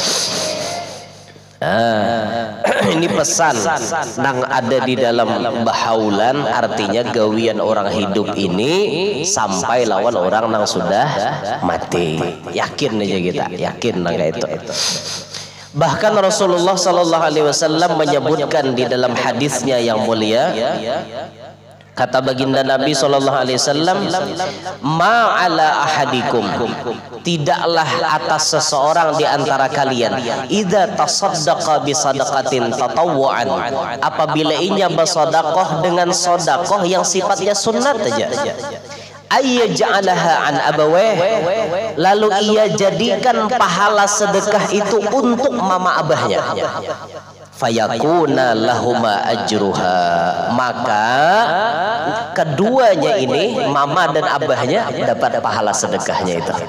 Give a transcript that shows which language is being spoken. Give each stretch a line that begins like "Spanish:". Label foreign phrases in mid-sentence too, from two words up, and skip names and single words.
Banjar: Ini pesan yang ada di dalam bahaulan, artinya gawian orang hidup ini sampai lawan orang yang sudah mati. Yakin aja kita, yakin kayak itu.
Indonesian: Bahkan Rasulullah
Arabic: صلى الله عليه وسلم
Indonesian: menyebutkan di dalam hadisnya yang mulia, kata baginda Nabi
Arabic: صلى الله عليه وسلم، ما على أحدكم,
Indonesian: tidaklah atas seseorang di antara kalian,
Arabic: إذا تصدق ب صدقة تطوعا,
Indonesian: apabila ia bersedekah dengan sedekah yang sifatnya sunat saja,
Arabic: أن يجعلها عن أبويه,
Indonesian: lalu ia jadikan pahala sedekah itu untuk mama abahnya,
Arabic: فيكون لهما أجرها,
Indonesian: maka keduanya ini mama dan abahnya dapat pahala sedekahnya itu.